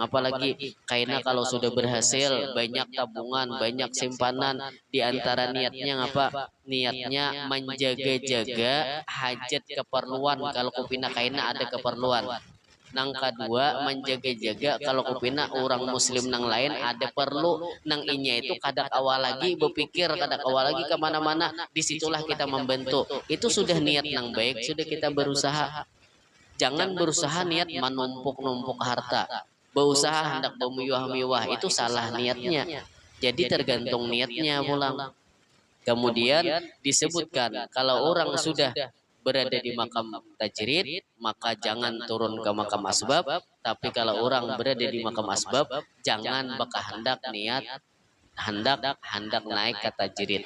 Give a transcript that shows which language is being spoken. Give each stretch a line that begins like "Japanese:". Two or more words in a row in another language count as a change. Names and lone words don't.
Indonesian: Apalagi karena kalau sudah berhasil banyak tabungan, banyak simpanan, diantara niatnya apa? Niatnya menjaga-jaga hajat keperluan
Banjar: kalau kupina
Indonesian: karena ada keperluan.
Banjar: Nang kedua menjaga-jaga kalau kupina orang muslim nang lain ada perlu nang inya itu kadak awal lagi berpikir kadak awal lagi kemana-mana, disitulah kita membentuk.
Indonesian: Itu sudah niat nang baik, sudah kita berusaha. Jangan berusaha niat menumpuk-numpuk harta. Berusaha hendak bermewah-mewah itu salah niatnya. Jadi tergantung niatnya pulang. Kemudian disebutkan kalau orang sudah berada di makam tajrid maka jangan turun ke makam asbab, tapi kalau orang berada di makam asbab jangan bakal hendak naik ke tajrid.